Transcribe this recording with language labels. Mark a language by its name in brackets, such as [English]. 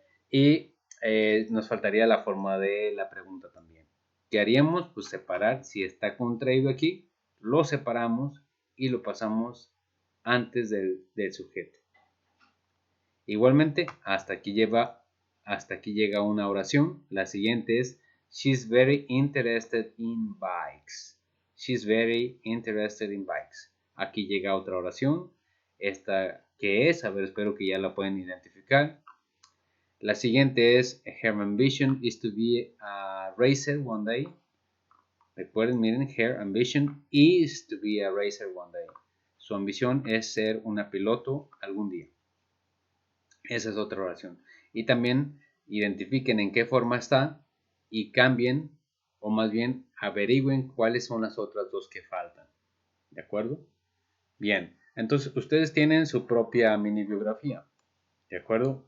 [Spanish] Y nos faltaría la forma de la pregunta también. ¿Qué haríamos? Pues separar, si está contraído aquí, lo separamos y lo pasamos antes del sujeto. Igualmente, hasta aquí llega una oración. La siguiente es [English] She's very interested in bikes. She's very interested in bikes. [Spanish] Aquí llega otra oración. Esta, ¿qué es? A ver, espero que ya la pueden identificar. La siguiente es [English] Her ambition is to be a racer one day. [Spanish] Recuerden, miren, [English] her ambition is to be a racer one day. [Spanish] Su ambición es ser una piloto algún día. Esa es otra oración. Y también identifiquen en qué forma está y cambien, o más bien averigüen cuáles son las otras dos que faltan. ¿De acuerdo? Bien, entonces ustedes tienen su propia mini biografía. ¿De acuerdo?